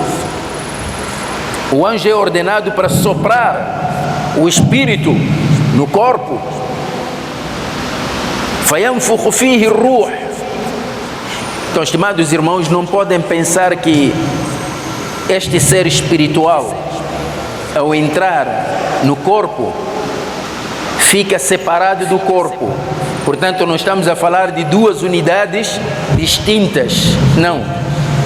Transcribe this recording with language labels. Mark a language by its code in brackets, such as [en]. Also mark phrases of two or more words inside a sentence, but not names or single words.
[pt] O anjo é ordenado para soprar o espírito no corpo. [ar] فَيَنْفُخُ فِيهِ الرُّوحِ. [pt] Então, estimados irmãos, não podem pensar que este ser espiritual, ao entrar no corpo, fica separado do corpo. Portanto, não estamos a falar de duas unidades distintas.